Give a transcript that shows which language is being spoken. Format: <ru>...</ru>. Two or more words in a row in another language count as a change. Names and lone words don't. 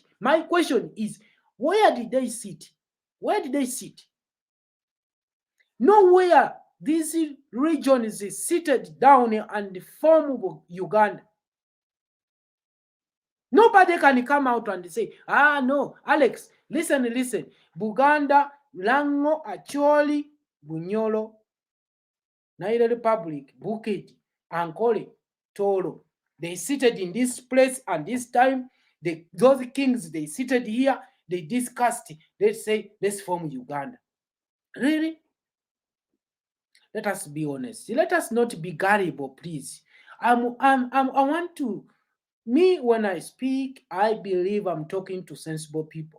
<en>My question is, where did they sit? Where did they sit? Nowhere these regions is seated down and form Uganda. Nobody can come out and say, no, Alex, listen. Buganda, Lango, Acholi, Bunyolo, Naira Republic, Bukit, Ankole, Toro. They seated in this place and this time, those kings, they seated here, they discussed, let's say, let's form Uganda. Really? Let us be honest. Let us not be gullible, please. I want to, when I speak, I believe I'm talking to sensible people.</en>